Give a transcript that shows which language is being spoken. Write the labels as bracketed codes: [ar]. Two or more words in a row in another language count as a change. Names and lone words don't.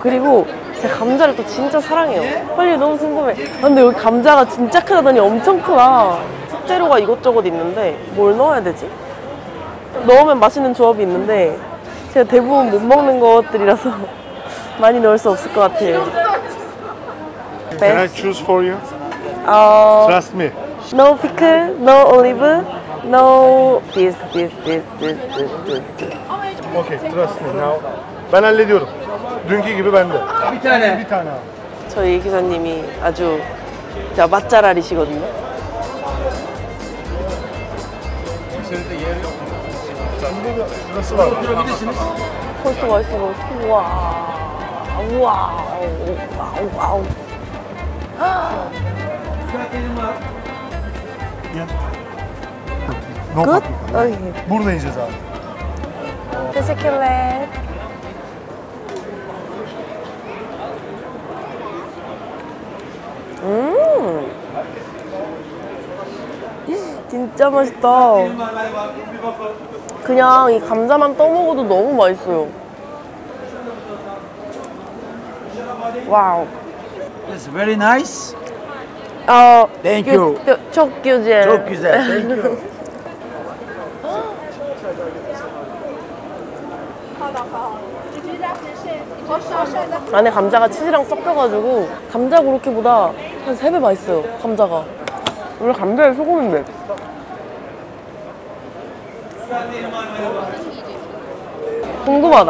[ko] 그리고 제가 감자를 또 진짜 사랑해요. 빨리 너무 궁금해. 아, 근데 여기 감자가 진짜 크다더니 엄청 크다. 식재료가 이것저것 있는데 뭘 넣어야 되지? 넣으면 맛있는 조합이 있는데 제가 대부분 못 먹는 것들이라서 많이 넣을 수 없을 것 같아요. [en] Can I choose for you? Trust me. No pickle, no olive, no this. Okay, trust me. Now, [tr] ben hallediyorum. Dünkü gibi bende. Bir tane. Bir tane abi. [ko] 저희 기사님이 아주 맛잘알이시거든요. [tr] Şurası var. [ko] 벌써 맛있어 보여. 우와. 우와. 와우. [tr] Gel. [en] No Good? paprika. Okay. [tr] Burada yiyeceğiz abi. Teşekkürler. [ko] 진짜 맛있다. 그냥 이 감자만 떠먹어도 너무 맛있어요. 와우. [en] It's very nice. Thank you. [tr] çok güzel. Çok güzel. [en] Thank you. [ko] 안에 감자가 치즈랑 섞여가지고 감자 고로케보다 한 3배 맛있어요. 감자가. 원래 감자에 소금인데. 궁금하다.